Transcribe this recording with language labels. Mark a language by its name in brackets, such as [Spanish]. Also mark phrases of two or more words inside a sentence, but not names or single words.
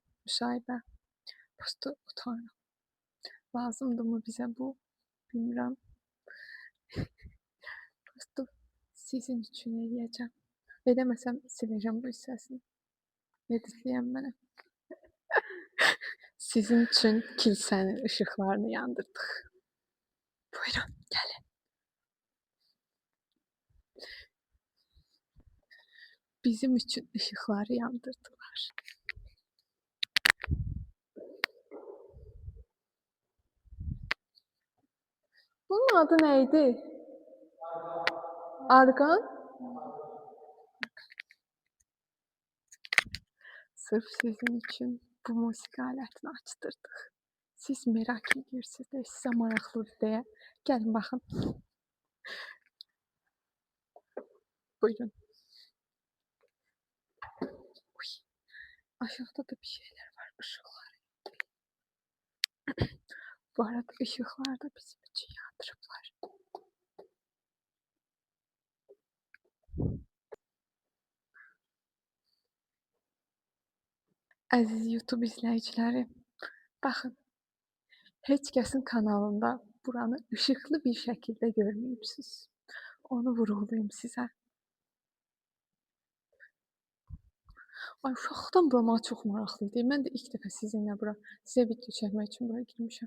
[Turkish] Müsahibə. Prosto utanıyorum. Lazımdı mı bize bu? [Azerbaijani] Bilmirəm. Prosto sizin için eləyəcəm. Edəməsəm siləcəm bu hissəsini. Editləyəm mənə. [Turkish] Sizin için kilisenin ışıklarını yandırdık. Buyurun gelin. Bizim için ışıkları yandırdılar. Bunun adı neydi? Argan? Sırf sizin için bu müzik aletini açtırdık. Siz merak ediyorsunuz da [Azerbaijani] size maraqlıdır deyə. Gəlin baxın. Buyurun. Uy. [Turkish] Aşağıda da bir şeyler var. Işıklar. Bu arada ışıklar da bizim için yandırıblar. [Azerbaijani] Aziz YouTube izləyiciləri, baxın. Heç kəsin kanalında buranı ışıklı bir şəkildə görməyibsiniz. Onu vurğulayım sizə. Ay, uşaqdan bura mənə çox maraqlı idi. Mən də ilk dəfə sizinlə bura, sizə video çəkmək üçün bura girmişəm.